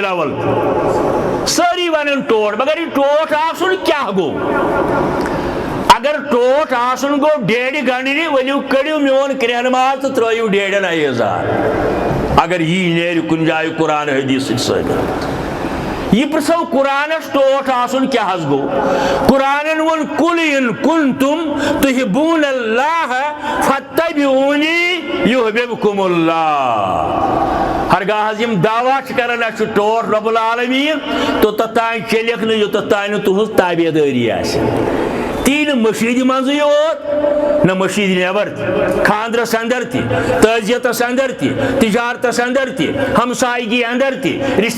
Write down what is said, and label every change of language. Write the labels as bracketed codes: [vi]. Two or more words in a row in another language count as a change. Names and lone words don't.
[ks] الاول سٲری ونان ٹوٹھ مگر یہ ٹوٹھ آسُن کیٛاہ گوٚو اگر ٹوٹھ آسُن گوٚو ڈیڈِ گنڈنہِ ؤلِو کٔڑِو میون کرٛیٚہن ماز تہٕ ترٲیِو ڈیڈٮ۪ن عیٖذار اگر یی نیرِ کُنہِ جایہِ قرآن حدیث سۭتۍ ثٲبت یہ پرژھو قرآنس ٹوٹھ آسُن کیٛاہ حظ گوٚو قرآنن ووٚن [ar] قُل اِن کُنتُم تُحِبوٗنَ اللّٰہ فَاتَّبِعُونِی یُحْبِبْکُمُ [ks] اللّٰہ ہرگاہ حظ یم دعویٰ چھِ کران اَسہِ چھُ ٹوٹھ [ar] رۄب العالمیٖن [ks] توٚتتھ تانۍ چلیکھ نہٕ یوٚتتھ تانۍ نہٕ تُہنٛز تابعدٲری آسہِ تی نہٕ مٔشیٖدِ منٛزٕے یوت نہ مٔشیٖدِ نٮ۪بر تہِ خاندرس اندر تہِ تعزیتس اندر تہِ تجارتس اندر تہِ ہمسایگی اندر تہِ رشتہٕ